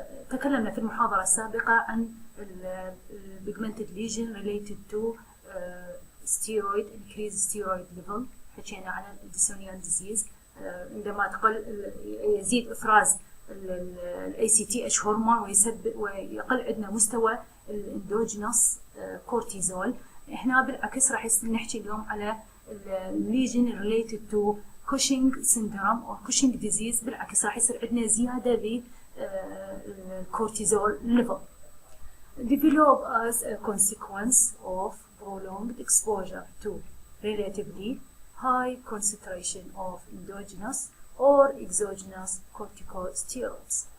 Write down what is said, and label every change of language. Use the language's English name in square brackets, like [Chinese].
[Arabic] تكلمنا في المحاضرة السابقة عن [English] Pigmented lesion related to steroid increased steroid level. [Arabic] حكينا عن الديسونيال ديزيز عندما يزيد إفراز ال ACTH هرمون ويقل عندنا مستوى الاندوجينوس كورتيزول. احنا بالعكس راح نحكي اليوم على [English] lesion related to Cushing syndrome or Cushing disease. [Arabic] بالعكس راح يصير عندنا زيادة بالكورتيزول [English] level develop as a consequence of prolonged exposure to relatively high concentration of endogenous or exogenous corticosteroids.